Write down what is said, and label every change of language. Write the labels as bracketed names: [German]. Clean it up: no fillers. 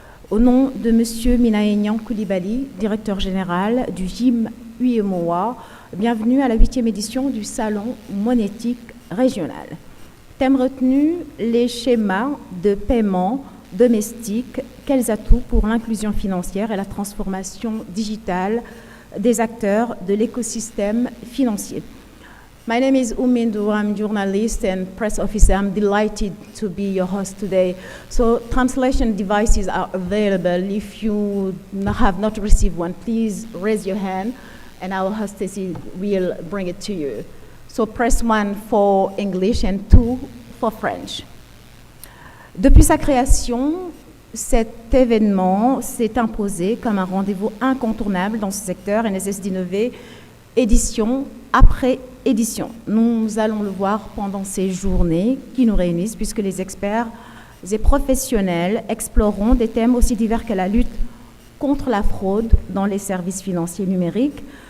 [French] Au nom de Monsieur Minaenyan Koulibaly, directeur général du GIM UEMOA, bienvenue à la 8e édition du Salon monétique régional. Thème retenu, les schémas de paiement domestiques, quels atouts pour l'inclusion financière et la transformation digitale des acteurs de l'écosystème financier. [English] My name is Umindu, I'm a journalist and press officer. I'm delighted to be your host today. So translation devices are available. If you have not received one, please raise your hand and our hostess will bring it to you. So press 1 for English and 2 for French. [French] Depuis sa création, cet événement s'est imposé comme un rendez-vous incontournable dans ce secteur et nécessite d'innover édition après édition. Nous allons le voir pendant ces journées qui nous réunissent, puisque les experts et professionnels exploreront des thèmes aussi divers que la lutte contre la fraude dans les services financiers numériques.